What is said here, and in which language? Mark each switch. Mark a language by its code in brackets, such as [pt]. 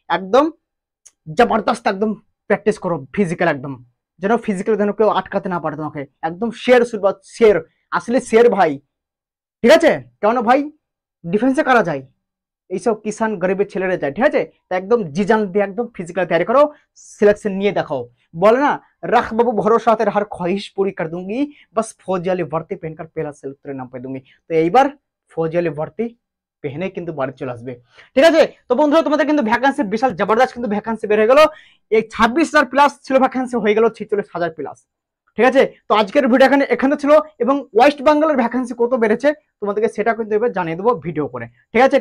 [bn] একদম জবরদস্ত একদম প্র্যাকটিস করো ফিজিক্যাল, একদম যেন ফিজিক্যাল যেন কেউ আটকাতে না পারে তোমাকে। একদম শের সুরবাত শের, আসলে শের ভাই, ঠিক আছে? কেন ভাই ডিফেন্সে কারা যায়, এইসব কিষান গরিবের ছেলেরা যায়, ঠিক আছে? তা একদম জিজান দিয়ে একদম ফিজিক্যাল তৈরি করো, সিলেকশন নিয়ে দেখাও। বলে না, [hi] रख बाबू भरोसा तेरा हर ख्वाहिश पूरी कर दूंगी, बस फौजी वाली वर्दी पहनकर पहला सेल्फ तेरे नाम पे दूंगी। [bn] তো এইবার ফৌজি [hi] वाली वर्दी পেহনে [bn] কিন্তু বাড়ি চলে আসবে, ঠিক আছে? তো বন্ধুরা তোমাদের কিন্তু ভ্যাকান্সি বিশাল জবরদস্ত কিন্তু ভ্যাকান্সি বের হয়ে গেল। এই 26,000 প্লাস ছিল ভ্যাকান্সি, হয়ে গেল 46,000 প্লাস, ঠিক আছে? তো আজকের ভিডিও এখানে ছিল, এবং ওয়েস্ট বেঙ্গলের ভ্যাকান্সি কত বেড়েছে তোমাদেরকে সেটা কিন্তু এবার জানিয়ে দেবো ভিডিও করে, ঠিক আছে?